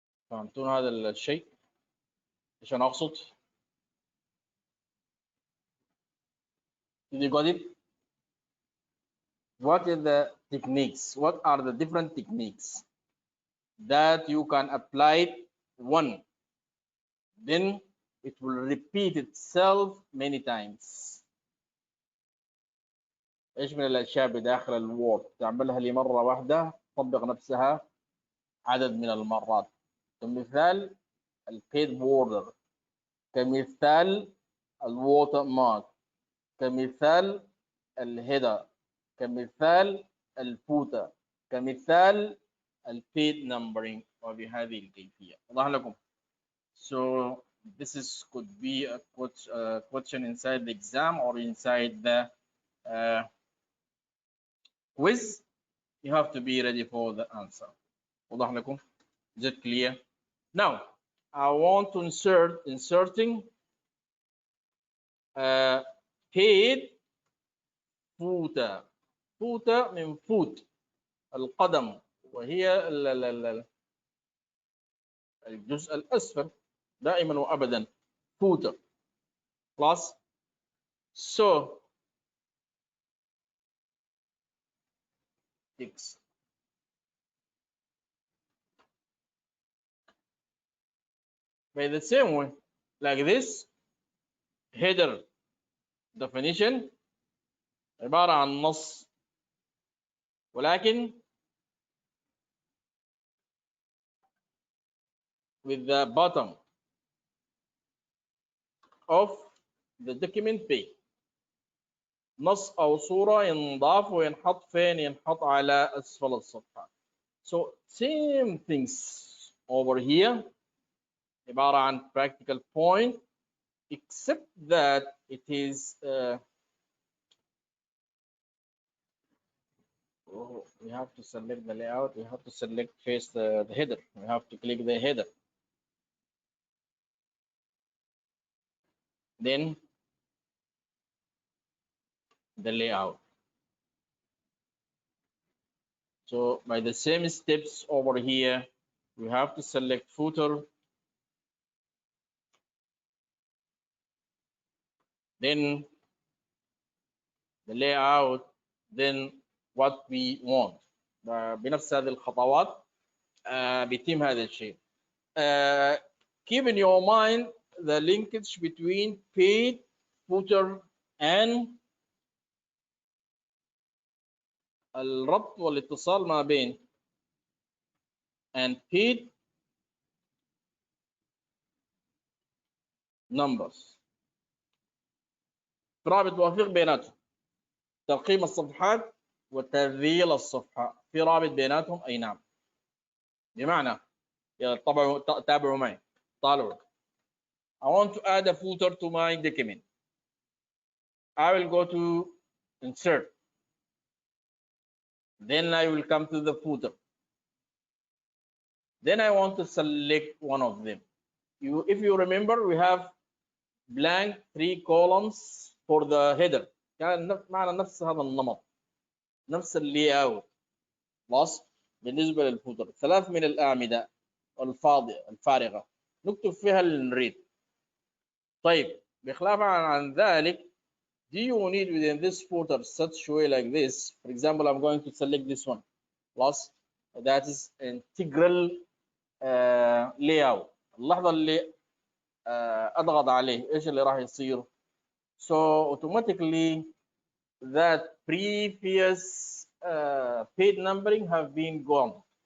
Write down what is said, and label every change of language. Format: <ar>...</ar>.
<ar>فهمتون هذا الشيء؟ ايش انا اقصد؟</ar> <en>Did you got it? What are the techniques? What are the different techniques that you can apply one, then it will repeat itself many times.</en> <ar>ايش من الاشياء بداخل الوورد تعملها لمره واحده تطبق نفسها عدد من المرات؟ كمثال البيد بوردر، كمثال الووتر مارك، كمثال الهيدر، كمثال الفوتر، كمثال البيد نمبرينج وبهذه الكيفيه. واضح لكم؟</ar> <en>So this is could be a question inside the exam or inside the quiz. You have to be ready for the answer.</en> <ar>واضح لكم؟</ar> <en>Is it clear? Now I want to inserting paid footer.</en> <ar>footer من foot القدم، وهي الجزء الأسفل دائما وأبدا footer. خلاص.</ar> <en>So X. By the same way, like this, header definition</en> <ar>عبارة عن نص،</ar> <en>ولكن with the bottom of the document page.</en> <ar>نص أو صورة ينضاف وينحط فين؟ ينحط على أسفل الصفحة.</ar> <en>So same things over here،</en> <ar>عبارة عن</ar> <en>practical point except that it is we have to select the layout, we have to select first the header, we have to click the header, then the layout. So by the same steps over here, we have to select footer, then the layout, then what we want.</en> <ar>بنفس هذه الخطوات بيتم هذا الشيء.</ar> <en>Keep in your mind the linkage between paid, footer and</en> <ar>الربط والاتصال ما بين</ar> <en>and paid numbers.</en> <ar>رابط وثيق بيناتهم. ترقيم الصفحات وتذييل الصفحة في رابط بيناتهم. أي نعم. بمعنى يلا طبعا تابعوا معي طالعوا.</ar> <en>I want to add a footer to my document. I will go to insert. Then I will come to the footer. Then I want to select one of them. If you remember, we have blank 3 columns for the header.</en> <ar>كان معنا نفس هذا النمط، نفس اللي اوت. خلاص. بالنسبة للفوتر 3 من الأعمدة الفاضية الفارغة نكتب فيها اللي نريد. طيب بخلاف عن ذلك,</ar> <en>do you need within this footer such way like this? For example, I'm going to select this one.</en> <ar>خلاص.</ar> <en>That is integral layout.</en> <ar>اللحظة اللي أضغط عليه إيش اللي راح يصير؟</ar> <en>So automatically that previous page numbering have been gone.</en>